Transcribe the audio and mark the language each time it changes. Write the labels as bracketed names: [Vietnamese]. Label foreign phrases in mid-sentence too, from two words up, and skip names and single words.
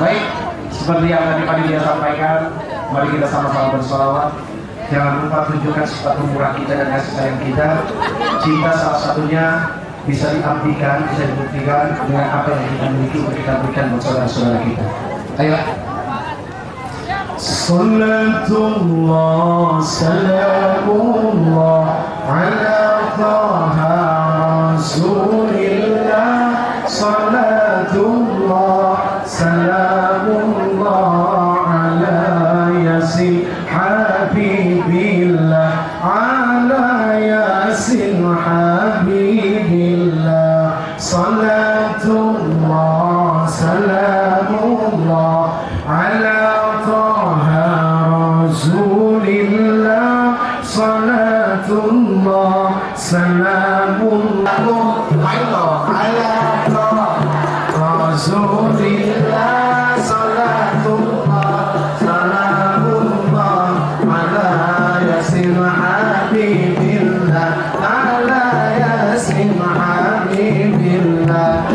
[Indonesian] Baik, seperti yang tadi dia sampaikan, mari kita sama-sama bersolawat. Jangan lupa tunjukkan sifat pemurah kita dan kasih sayang kita. Cinta salah satunya bisa diabdikan, bisa dibuktikan dengan apa yang kita miliki untuk kita berikan buat saudara-saudara kita. Ayo. [Arabic] صلاة الله، سلام الله، على طه رسول الله. صلاة الله، سلام الله, على يس حبيب الله، على يس حبيب الله. صلاة الله، سلام الله، على طه رسول الله. صلاة الله، سلام الله، على رسول الله. صلاة الله، سلام الله, على يس حبيب الله، على يس حبيب الله.